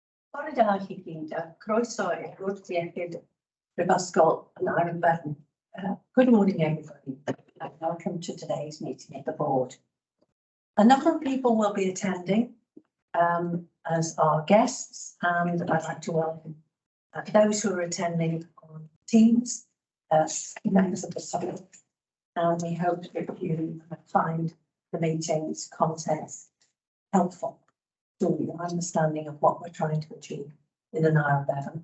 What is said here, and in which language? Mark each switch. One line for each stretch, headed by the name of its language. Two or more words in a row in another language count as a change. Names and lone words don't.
Welsh: Bore da chi gyd, a croeso i'r gwrth iechyd Prifysgol Aneurin Bevan.
English: Good morning, everybody, and welcome to today's meeting of the board. A number of people will be attending as our guests, and I'd like to welcome those who are attending on Teams, members of the public, and we hope that you find the meeting's contents helpful to your understanding of what we're trying to achieve in Aneurin Bevan.